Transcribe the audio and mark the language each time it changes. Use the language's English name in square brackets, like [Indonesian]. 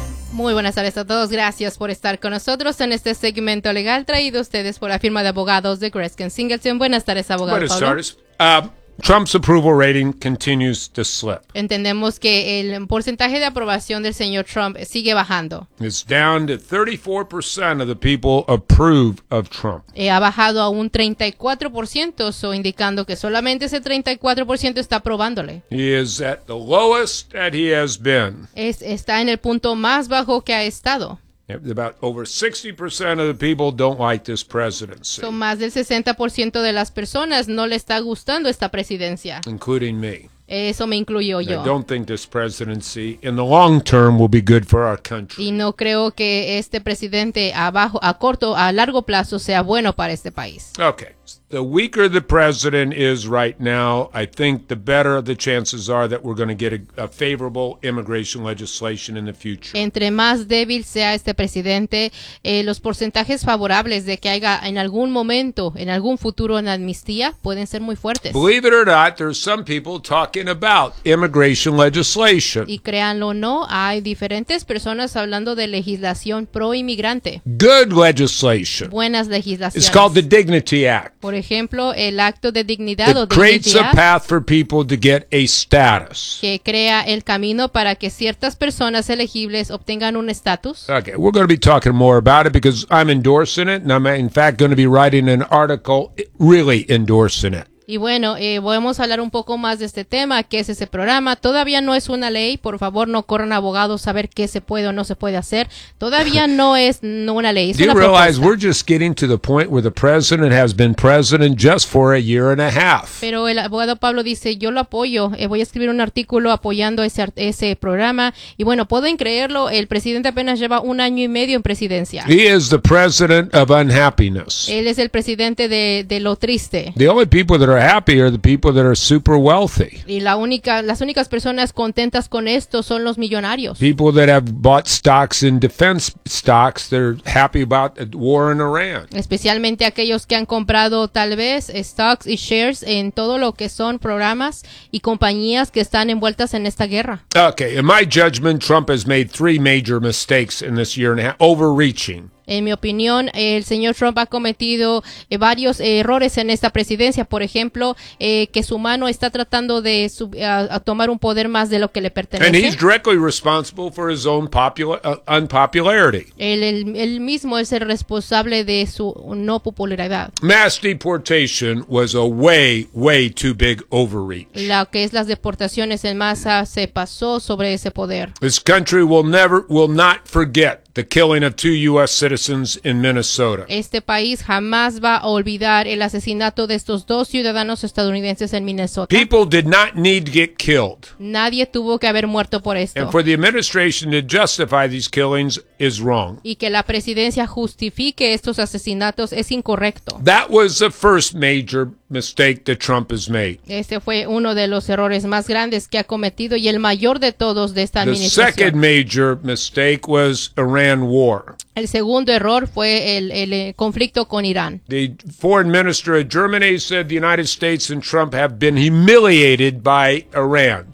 [Spanish] Muy buenas tardes a todos. Gracias por estar con nosotros en este segmento legal traído a ustedes por la firma de abogados de Greskin Singleton. Buenas tardes, abogado Pablo. [English] Buenas tardes. Trump's approval rating continues to slip. [Spanish] Entendemos que el porcentaje de aprobación del señor Trump sigue bajando. [English] It's down to 34% of the people approve of Trump. [Spanish] Ha bajado a un 34%, so indicando que solamente ese 34% está aprobándole. [English] He is at the lowest that he has been. [Spanish] Está en el punto más bajo que ha estado. [English] About over 60% of the people don't like this presidency. [Spanish] So más del 60% de las personas no le está gustando esta presidencia. [English] Including me. [Spanish] Eso me incluyo yo. [English] I don't think this presidency in the long term will be good for our country. [Spanish] Y no creo que este presidente a corto, a largo plazo sea bueno para este país. [English] Okay. The weaker the president is right now, I think the better the chances are that we're going to get a favorable immigration legislation in the future. [Spanish] Entre más débil sea este presidente, los porcentajes favorables de que haya en algún momento, en algún futuro, una amnistía pueden ser muy fuertes. [English] Believe it or not, there's some people talking about immigration legislation. [Spanish] Y créanlo o no, hay diferentes personas hablando de legislación pro inmigrante. [English] Good legislation. [Spanish] Buenas legislaciones. [English] It's called the Dignity Act. [Spanish] Por ejemplo, el acto de dignidad [English] o creates a path for people to get a status. [Spanish] Que crea el camino para que ciertas personas elegibles obtengan un estatus. [English] Okay, we're going to be talking more about it because I'm endorsing it and I'm in fact going to be writing an article really endorsing it. [Spanish] Y bueno, vamos a hablar un poco más de este tema, qué es ese programa. Todavía no es una ley. Por favor, no corran abogados a ver qué se puede o no se puede hacer. Todavía no es una ley. Es [English] una propuesta. Do you realize we're just getting to the point where the president has been president just for a year and a half? [Spanish] Pero el abogado Pablo dice, yo lo apoyo. Voy a escribir un artículo apoyando ese programa. Y bueno, pueden creerlo, el presidente apenas lleva un año y medio en presidencia. [English] He is the president of unhappiness. [Spanish] Él es el presidente de lo triste. [English] The only people that are happy are the people that are super wealthy. [Spanish] Y las únicas personas contentas con esto son los millonarios. [English] People that have bought stocks in defense stocks, they're happy about the war in Iran. [Spanish] Especialmente aquellos que han comprado tal vez stocks y shares en todo lo que son programas y compañías que están envueltas en esta guerra. [English] Okay, in my judgment, Trump has made three major mistakes in this year and a half, overreaching. [Spanish] En mi opinión, el señor Trump ha cometido varios errores en esta presidencia. Por ejemplo, que su mano está tratando de tomar un poder más de lo que le pertenece. [English] And he's directly responsible for his own unpopularity. [Spanish] Él mismo es el responsable de su no popularidad. [English] Mass deportation was a way, way too big overreach. [Spanish] Lo que es las deportaciones en masa se pasó sobre ese poder. [English] This country will not forget the killing of two U.S. citizens in Minnesota. [Spanish] Este país jamás va a olvidar el asesinato de estos dos ciudadanos estadounidenses en Minnesota. [English] People did not need to get killed. [Spanish] Nadie tuvo que haber muerto por esto. [English] And for the administration to justify these killings is wrong. [Spanish] Y que la presidencia justifique estos asesinatos es incorrecto. [English] That was the first major mistake that Trump has made. [Spanish] Este fue uno de los errores más grandes que ha cometido y el mayor de todos de esta administración. [English] The second major mistake was Iran war. [Spanish] El segundo error fue el conflicto con Irán. [English] The foreign minister of Germany said the United States and Trump have been humiliated by Iran.